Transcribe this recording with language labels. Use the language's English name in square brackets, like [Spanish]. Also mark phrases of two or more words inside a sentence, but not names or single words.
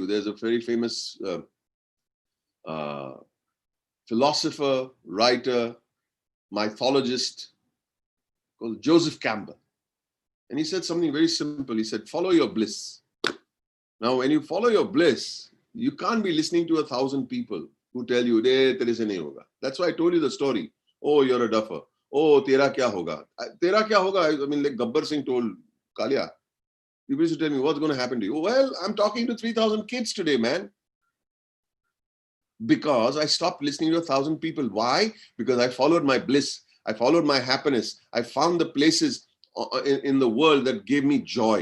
[English] There's a very famous philosopher, writer, mythologist called Joseph Campbell. And he said something very simple. He said, follow your bliss. Now, when you follow your bliss, you can't be listening to 1,000 people who tell you, [Hindi] तेरे से नहीं होगा. [English] That's why I told you the story. Oh, you're a duffer. Oh, [Hindi] तेरा क्या होगा? तेरा क्या होगा? [English] I mean, like Gabbar Singh told Kalia. People used to tell me, what's going to happen to you? Well, I'm talking to 3,000 kids today, man. Because I stopped listening to 1,000 people. Why? Because I followed my bliss. I followed my happiness. I found the places in the world that gave me joy.